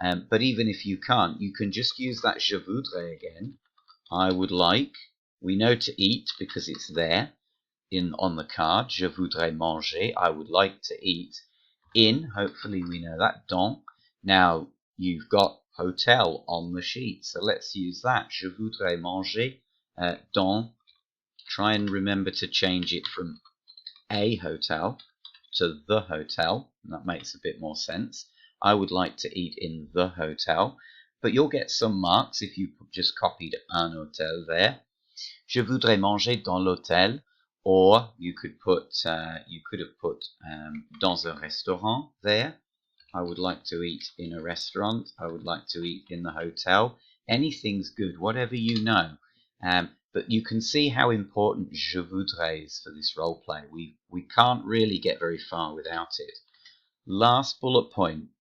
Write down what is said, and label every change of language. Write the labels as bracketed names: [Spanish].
[English] But even if you can't, you can just use that [French] je voudrais [English] again. I would like. We know to eat because it's there on the card. [French] Je voudrais manger. [English] I would like to eat. In, hopefully we know that. [French] Dans. [English] Now you've got hotel on the sheet, so let's use that. [French] Je voudrais manger dans. [English] Try and remember to change it from a hotel to the hotel. That makes a bit more sense. I would like to eat in the hotel, but you'll get some marks if you just copied [French] un hôtel [English] there. [French] Je voudrais manger dans l'hôtel, [English] or you could have put [French] dans un restaurant [English] there. I would like to eat in a restaurant. I would like to eat in the hotel. Anything's good, whatever you know. But you can see how important [French] je voudrais [English] is for this role play. We can't really get very far without it. Last bullet point.